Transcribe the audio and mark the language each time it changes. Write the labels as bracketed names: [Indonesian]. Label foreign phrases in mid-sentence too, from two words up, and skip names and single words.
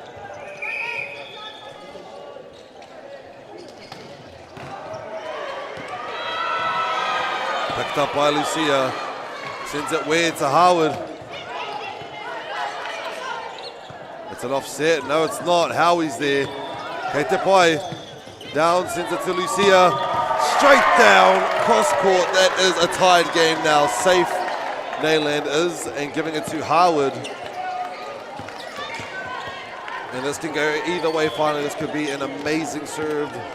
[English] Picked up by Lucia. Sends it weird to Howard. It's an offset. No, it's not. Howie's there. [Māori] Kei te pai. [English] Down, sends it to Lucia. Straight down, cross court. That is a tied game now. Safe, Nayland is, and giving it to Howard. And this can go either way finally. This could be an amazing serve.